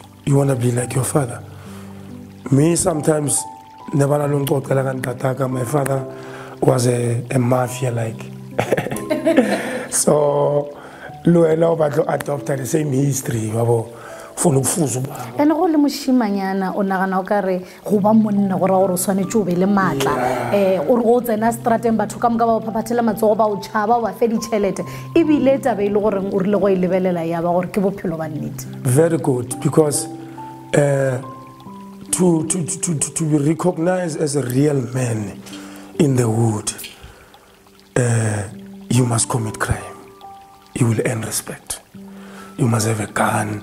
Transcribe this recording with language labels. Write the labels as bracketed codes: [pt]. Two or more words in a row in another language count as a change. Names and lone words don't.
[en] You want to be like your father. Me, sometimes my father was a mafia like. So adopted the same history. And all the [nso] mushimanyana o nagana o kare go ba monna go ra gore o swanetse o be le matla o re go tsena strateng batho ka moka ba phaphathela matsogo ba o tšhaba ba fe ditšhelete e bile taba e le gore o rile go e lebelela ya ba gore ke bophelo ba nnete. [en] Very good, because to be recognized as a real man in the wood, you must commit crime. You will earn respect. You must have a gun.